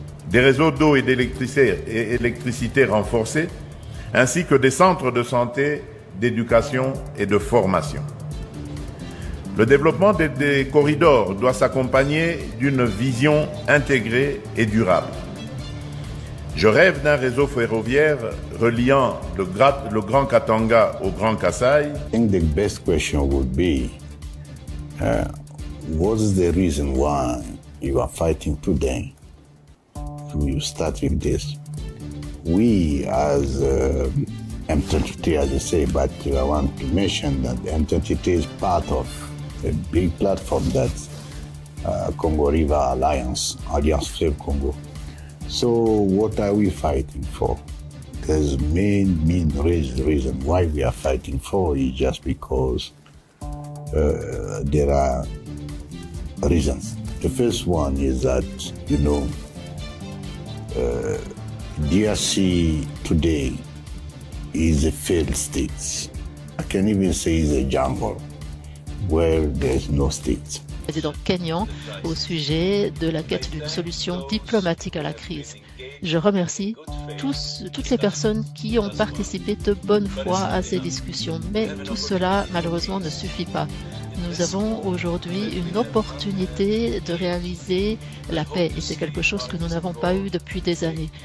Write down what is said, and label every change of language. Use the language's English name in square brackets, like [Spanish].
[French] Des réseaux d'eau et d'électricité renforcés, ainsi que des centres de santé, d'éducation et de formation. Le développement des corridors doit s'accompagner d'une vision intégrée et durable. Je rêve d'un réseau ferroviaire reliant le Grand Katanga au Grand Kasaï. [English] I think the best question would be, what is the reason why you are fighting today? You start with this. We as M23, as you say, but I want to mention that M23 is part of a big platform that's Congo River Alliance, Alliance Fleuve Congo. So what are we fighting for? There's main reason why we are fighting for is just because there are reasons. The first one is that, you know, DRC today is a failed state. I can even say it's a jungle where there's no state. [French] Président Kenyan au sujet de la quête d'une solution diplomatique à la crise. Je remercie toutes les personnes qui ont participé de bonne foi à ces discussions, mais tout cela malheureusement ne suffit pas. Nous avons aujourd'hui une opportunité de réaliser la paix et c'est quelque chose que nous n'avons pas eu depuis des années.